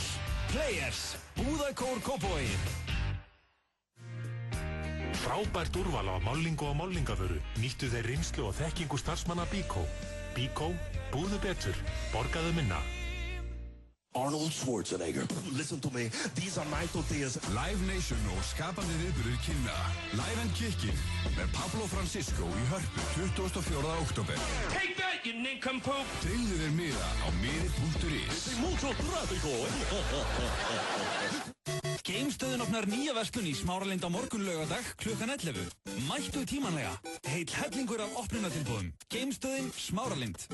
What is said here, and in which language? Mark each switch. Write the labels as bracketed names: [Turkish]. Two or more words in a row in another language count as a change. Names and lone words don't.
[Icelandic] Players, Búðakór Kópavogi. Frábært úrval á málningu og málningavöru. Nýttu þeir reynslu og þekkingu starfsmanna Bíkó. Bíkó, búðu betur, borgaðu minna. [English] Arnold Schwarzenegger, listen to me, these are my tortillas. [Icelandic] Live Nation og skapandi viðburðir kynna Live and Kickin með Pablo Francisco í Hörpu 24. október. [English] Take that, you nincompoop! [Icelandic] Tryggðu þér miða á miði.is. [Spanish] Mucho tráfico! [Icelandic] Geimstöðin opnar nýja verslun í Smáralind á morgun laugardag klukkan 11. Mættu tímanlega. Heill hellingur af opnunatilboðum. Geimstöðin Smáralind.